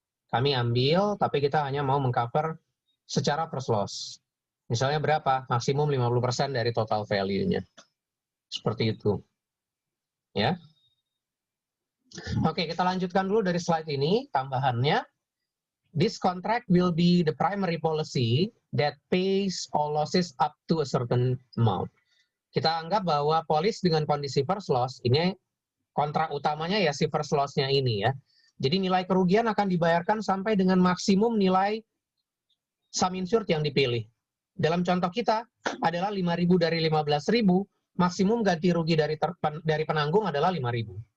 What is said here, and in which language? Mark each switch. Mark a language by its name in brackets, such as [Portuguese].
[Indonesian] Kami ambil, tapi kita hanya mau mengcover secara first loss. Misalnya berapa? Maksimum 50% dari total value-nya. Seperti itu. Ya. Oke, kita lanjutkan dulu dari slide ini, tambahannya. [English] This contract will be the primary policy that pays all losses up to a certain amount. [Indonesian] Kita anggap bahwa polis dengan kondisi first loss, ini kontrak utamanya ya si first loss-nya ini ya. Jadi nilai kerugian akan dibayarkan sampai dengan maksimum nilai sum insured yang dipilih. Dalam contoh kita adalah 5.000 dari 15.000, maksimum ganti rugi dari penanggung adalah 5.000.